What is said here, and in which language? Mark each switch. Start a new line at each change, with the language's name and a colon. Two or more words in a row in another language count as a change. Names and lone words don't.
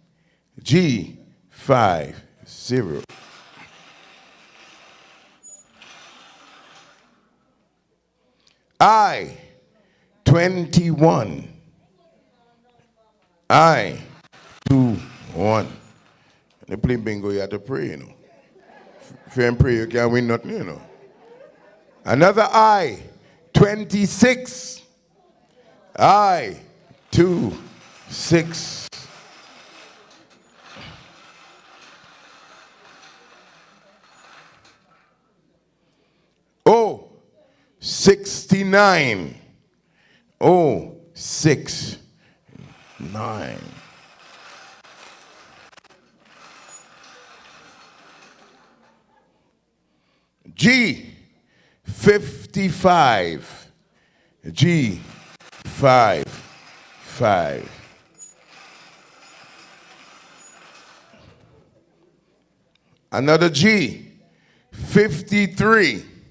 English: G50. I21. I21. They play bingo, you have to pray, you know. If you don't pray, you can't win nothing, you know. Another I26. I26. O69. O69. G55. G55. Another G53.